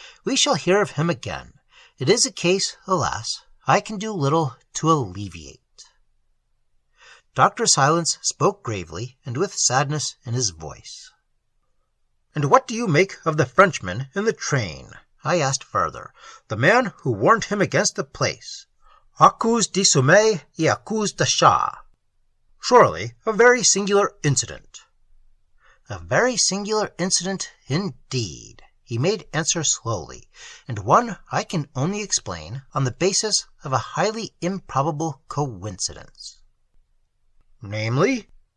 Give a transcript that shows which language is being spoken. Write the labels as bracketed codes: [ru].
[en] We shall hear of him again. It is a case, alas, I can do little to alleviate." Dr. Silence spoke gravely and with sadness in his voice. "And what do you make of the Frenchman in the train?" I asked further. "The man who warned him against the place. [fr] À cause de sommeil et à cause de chat. [en] Surely a very singular incident." "A very singular incident indeed," he made answer slowly, "and one I can only explain on the basis of a highly improbable coincidence." "Namely?"